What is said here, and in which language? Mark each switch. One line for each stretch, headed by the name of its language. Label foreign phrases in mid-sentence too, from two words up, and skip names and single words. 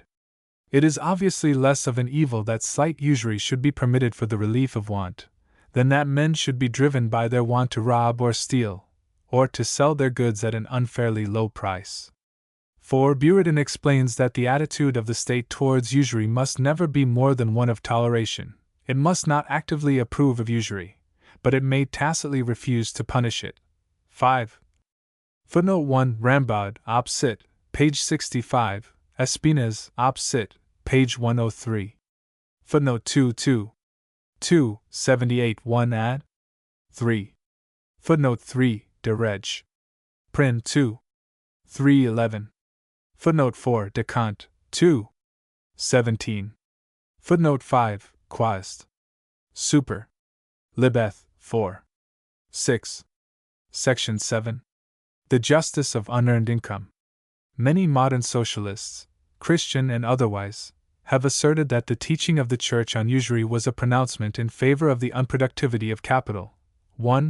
English: It is obviously less of an evil that slight usury should be permitted for the relief of want, than that men should be driven by their want to rob or steal, or to sell their goods at an unfairly low price. 4. Buridan explains that the attitude of the state towards usury must never be more than one of toleration. It must not actively approve of usury, but it may tacitly refuse to punish it. 5. Footnote 1 Rambaud, op. cit., page 65, Espinez, op. cit., page 103. Footnote 2 78 1 ad. 3. Footnote 3 De Reg. Prin 2. 311. Footnote 4 De Cant. 2. 17. Footnote 5 Quast. Super. Libeth. 4. 6. Section 7. The justice of unearned income. Many modern socialists, Christian and otherwise, have asserted that the teaching of the Church on usury was a pronouncement in favor of the unproductivity of capital. 1.